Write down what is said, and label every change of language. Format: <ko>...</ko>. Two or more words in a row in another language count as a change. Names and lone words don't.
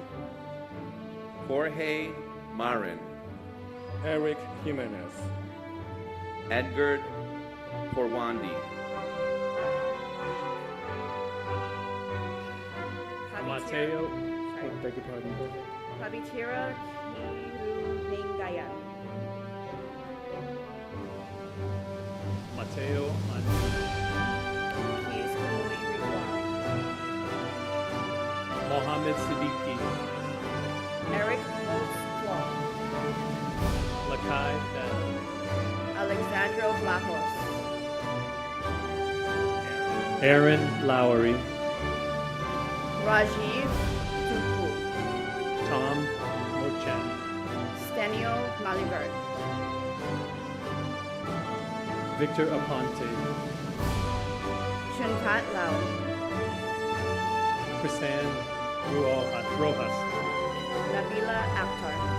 <en>Jorge Marin, Eric Jimenez, Edgar Porwandi, Mateo, beg your pardon, go ahead. Pabitira Kiruningayan. Mateo Keys Kamui Ridwan. Mohammed Siddiqui, Eric Holtz Kwong. Lakai Ben, Alexandro Blajos. Aaron Lowry, Rajiv Tupu. Tom Mochan, Stenio Malibert. Victor Aponte, Chunpat Lau. Chrisanne Rojas, Nabila Akhtar.</en>